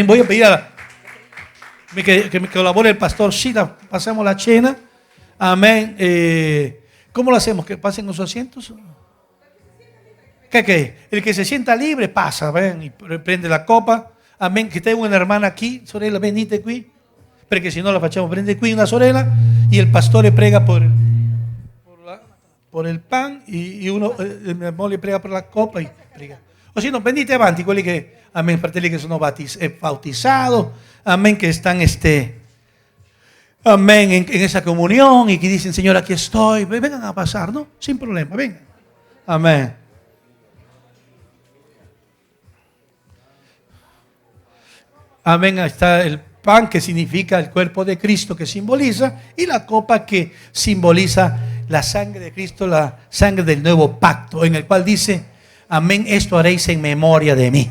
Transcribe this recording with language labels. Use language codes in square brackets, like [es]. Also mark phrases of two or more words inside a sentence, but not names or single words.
[es] Voy a pedir que me colabore el pastor Sheila. Pasemos la cena. Amén. ¿Cómo lo hacemos? ¿Que pasen los asientos? ¿Qué? El que se sienta libre pasa, ven, y prende la copa. Amén. Que tengo una hermana aquí, [it] sorella, venite qui. Perché se no la facciamo prendere qui una sorella. [es] Y el pastor le prega por el pan y uno, [it] mi moglie prega per la coppa e prega. [es] O si no, [it] venite avanti quelli che, [es] amén, [it] fratelli che sono [es] bautizados, amén, que están amén, en esa comunión y que dicen, Señor, aquí estoy, vengan a pasar, ¿no? Sin problema, vengan. Amén. Amén, ahí está el pan que significa el cuerpo de Cristo que simboliza y la copa que simboliza la sangre de Cristo, la sangre del nuevo pacto, en el cual dice, amén, esto haréis en memoria de mí.